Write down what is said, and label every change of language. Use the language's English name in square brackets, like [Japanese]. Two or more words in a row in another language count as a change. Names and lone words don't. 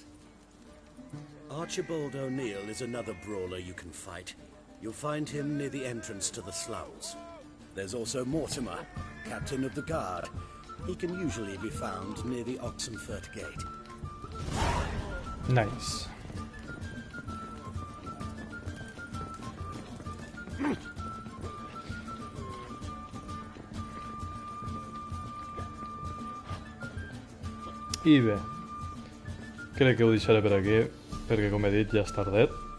[English] Archibald O'Neill is another brawler you can fight. You'll find him near the entrance to the sloughs. There's also Mortimer, captain of the guard. He can usually be found near the Oxenfurt Gate. Nice. [Catalan] I bé, crec que ho deixaré per aquí, perquè com he dit ja és tardet.